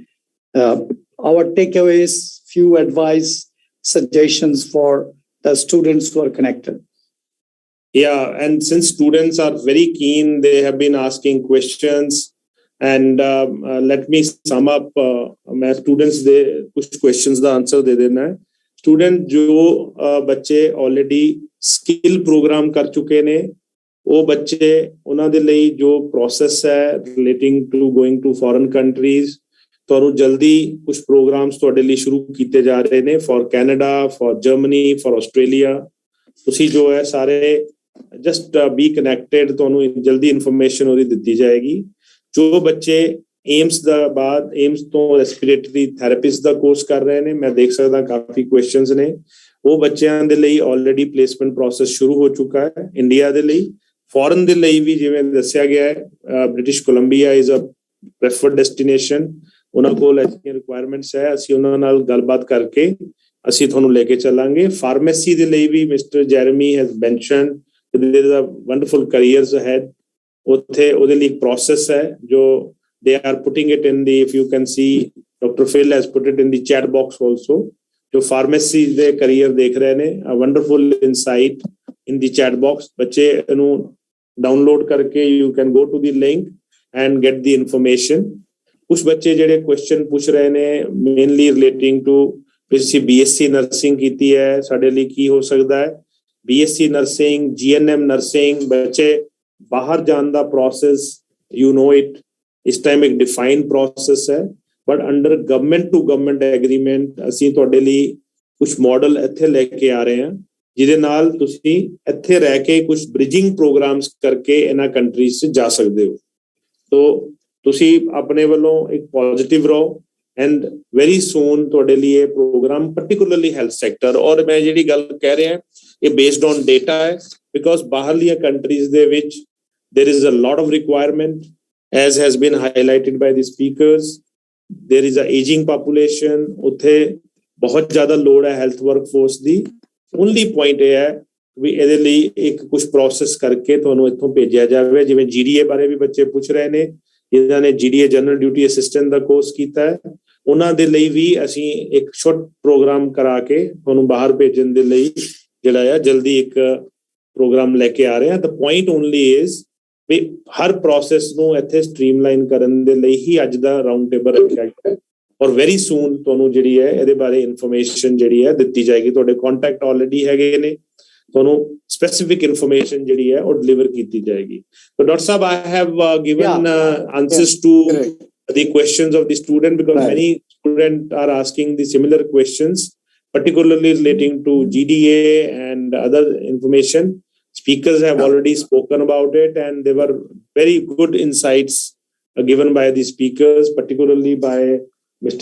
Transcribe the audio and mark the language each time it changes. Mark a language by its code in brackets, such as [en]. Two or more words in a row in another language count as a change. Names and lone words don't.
[en] Our takeaways, few advice, suggestions for the students who are connected. Yeah, and since students are very keen, they have been asking questions. And let me sum up. My students, they कुछ questions the answer [hi] दे देना है. [pa] Student ਜੋ ਬੱਚੇ [en] already skill program [pa] ਕਰ ਚੁੱਕੇ ਨੇ, ਉਹ ਬੱਚੇ ਉਨ੍ਹਾਂ ਦੇ ਲਈ ਜੋ process है [en] relating to going to foreign countries, [pa] ਤੁਹਾਨੂੰ ਜਲਦੀ ਕੁਝ ਪ੍ਰੋਗਰਾਮਸ ਤੁਹਾਡੇ ਲਈ ਸ਼ੁਰੂ ਕੀਤੇ ਜਾ ਰਹੇ ਨੇ [en] for Canada, for Germany, for Australia. [pa] ਤੁਸੀਂ ਜੋ ਹੈ ਸਾਰੇ [en] just be connected, [pa] ਤੁਹਾਨੂੰ ਜਲਦੀ ਇਨਫੋਰਮੇਸ਼ਨ ਉਹਦੀ ਦਿੱਤੀ ਜਾਏਗੀ. ਜੋ ਬੱਚੇ ਏਮਸ ਦਾ ਬਾਅਦ ਏਮਸ ਤੋਂ [en] respiratory therapist [pa] ਦਾ ਕੋਰਸ ਕਰ ਰਹੇ ਨੇ, ਮੈਂ ਦੇਖ ਸਕਦਾ ਕਾਫੀ ਕੁਐਸਚਨਸ ਨੇ, ਉਹ ਬੱਚਿਆਂ ਦੇ ਲਈ [en] already placement process [pa] ਸ਼ੁਰੂ ਹੋ ਚੁੱਕਾ ਹੈ. ਇੰਡੀਆ ਦੇ ਲਈ, ਫੋਰਨ ਦੇ ਲਈ ਵੀ ਜਿਵੇਂ ਦੱਸਿਆ ਗਿਆ ਹੈ, [en] British Columbia is a preferred destination. [pa] ਉਹਨਾਂ ਕੋਲ ਐਸੀਆਂ ਰਿਕੁਆਇਰਮੈਂਟਸ ਹੈ, ਅਸੀਂ ਉਹਨਾਂ ਨਾਲ ਗੱਲਬਾਤ ਕਰਕੇ ਅਸੀਂ ਤੁਹਾਨੂੰ ਲੈ ਕੇ ਚੱਲਾਂਗੇ. ਫਾਰਮੇਸੀ ਦੇ ਲਈ ਵੀ [en] Mister Jeremy has mentioned there is a wonderful careers ahead. [pa] ਉੱਥੇ ਉਹਦੇ ਲਈ ਇੱਕ [en] process [pa] ਹੈ ਜੋ [en] they are putting it in the, if you can see, Dr. Phil has put it in the chat box also. [pa] ਜੋ ਫਾਰਮੇਸੀ ਦੇ career ਦੇਖ ਰਹੇ ਨੇ, [en] a wonderful insight in the chat box. [pa] ਬੱਚੇ ਇਹਨੂੰ download ਕਰਕੇ [en] you can go to the link and get the information. [pa] ਕੁਝ ਬੱਚੇ ਜਿਹੜੇ question ਪੁੱਛ ਰਹੇ ਨੇ [en] mainly relating to [pa] ਤੁਸੀਂ BSc ਨਰਸਿੰਗ ਕੀਤੀ ਹੈ, ਸਾਡੇ ਲਈ ਕੀ ਹੋ ਸਕਦਾ ਹੈ. BSc नर्सिंग, GNM नर्सिंग, ਬੱਚੇ ਬਾਹਰ ਜਾਣ ਦਾ ਪ੍ਰੋਸੈਸ, [en] you know it, [hi] इस टाइम एक डिफाइंड प्रोसेस है, [en] but under government to government agreement [pa] ਅਸੀਂ ਤੁਹਾਡੇ ਲਈ ਕੁਝ ਮਾਡਲ ਇੱਥੇ ਲੈ ਕੇ ਆ ਰਹੇ ਹਾਂ, ਜਿਹਦੇ ਨਾਲ ਤੁਸੀਂ ਇੱਥੇ ਰਹਿ ਕੇ ਕੁਝ [en] bridging programs [pa] ਕਰਕੇ ਇਹਨਾਂ ਕੰਟਰੀਜ਼ 'ਚ ਜਾ ਸਕਦੇ ਹੋ। ਤੋ ਤੁਸੀਂ ਆਪਣੇ ਵੱਲੋਂ ਇੱਕ ਪੋਜ਼ਿਟਿਵ ਰਹੋ [en] and very soon [pa] ਤੁਹਾਡੇ ਲਈ ਇਹ [en] program particularly health sector, [pa] ਔਰ ਮੈਂ ਜਿਹੜੀ ਗੱਲ ਕਹਿ ਰਿਹਾ ਇਹ [en] based on data [pa] ਹੈ, ਬਿਕੋਜ਼ ਬਾਹਰਲੀਆਂ ਕੰਟਰੀਜ਼ ਦੇ ਵਿੱਚ [en] there is a lot of requirement, as has been highlighted by the speakers. There is a aging population, [pa] ਉੱਥੇ ਬਹੁਤ ਜ਼ਿਆਦਾ ਲੋੜ ਹੈ [en] health workforce [pa] ਦੀ। [en] only point [pa] ਇਹ ਹੈ ਵੀ ਇਹਦੇ ਲਈ ਇੱਕ ਕੁਝ ਪ੍ਰੋਸੈਸ ਕਰਕੇ ਤੁਹਾਨੂੰ ਇੱਥੋਂ ਭੇਜਿਆ ਜਾਵੇ। ਜਿਵੇਂ GDA ਬਾਰੇ ਵੀ ਬੱਚੇ ਪੁੱਛ ਰਹੇ ਨੇ, ਜਿਨ੍ਹਾਂ ਨੇ GDA [en] general duty assistant [pa] ਦਾ ਕੋਰਸ ਕੀਤਾ ਹੈ, ਉਹਨਾਂ ਦੇ ਲਈ ਵੀ ਅਸੀਂ ਇੱਕ [en] short program [pa] ਕਰਾ ਕੇ ਤੁਹਾਨੂੰ ਬਾਹਰ ਭੇਜਣ ਦੇ ਲਈ ਜਿਹੜਾ ਆ ਜਲਦੀ ਇੱਕ ਪ੍ਰੋਗਰਾਮ ਲੈ ਕੇ ਆ ਰਹੇ ਹਾਂ। [en] the point only is [pa] ਵੀ ਹਰ ਪ੍ਰੋਸੈਸ ਨੂੰ ਇੱਥੇ ਸਟ੍ਰੀਮਲਾਈਨ ਕਰਨ ਦੇ ਲਈ ਹੀ ਅੱਜ ਦਾ [en] round table [pa] ਰੱਖਿਆ ਗਿਆ ਹੈ, ਔਰ [en] very soon [pa] ਤੁਹਾਨੂੰ ਜਿਹੜੀ ਹੈ ਇਹਦੇ ਬਾਰੇ ਇਨਫੋਰਮੇਸ਼ਨ ਜਿਹੜੀ ਹੈ ਦਿੱਤੀ ਜਾਏਗੀ। ਤੁਹਾਡੇ ਕੰਟੈਕਟ ਆਲਰੇਡੀ ਹੈਗੇ ਨੇ, ਤੁਹਾਨੂੰ [en] specific information [pa] ਜਿਹੜੀ ਹੈ ਉਹ ਡਿਲੀਵਰ ਕੀਤੀ ਜਾਏਗੀ। [en] So Dr. Saab, I have given answers to the questions of the student, because many students are asking the similar questions, particularly relating to GDA and other information. Speakers have already spoken about it, and there were very good insights given by the speakers, particularly by Mr.